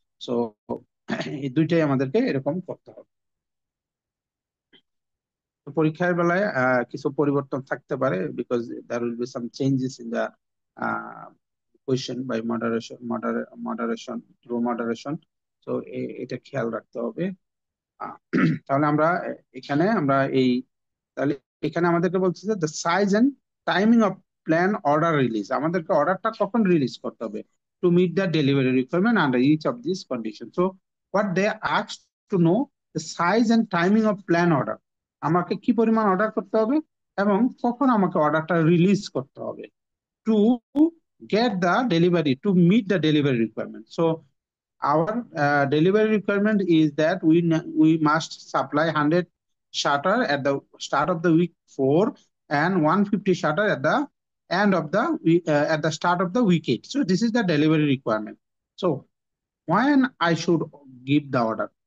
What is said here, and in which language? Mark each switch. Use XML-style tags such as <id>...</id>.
<bn>So এই দুইটাই আমাদেরকে এরকম করতে হবে। পরীক্ষার বেলায় কিছু পরিবর্তন থাকতে পারে,</bn> <en>Because there will be some changes in the question by moderation through moderation.</en> <bn>তো এটা খেয়াল রাখতে হবে। তাহলে আমরা এখানে আমরা এই তাহলে এখানে আমাদেরকে বলছে যে</bn> <en>the size and timing of plan order release,</en> <bn>আমাদেরকে অর্ডারটা কখন রিলিজ করতে হবে</bn> <en>To meet the delivery requirement under each of this condition. So what they ask to know the size and timing of plan order,</en> <bn>আমাকে কি পরিমাণ order করতে হবে</bn> <en>এবং কখন আমাকে অর্ডারটা রিলিজ করতে হবে to get the delivery, to meet the delivery requirement. So our delivery requirement is that we must supply 100 shutter at the start of the week 4 and 150 shutter at the end of the week, at the start of the week 8. So this is the delivery requirement. So when I should give the order.</en>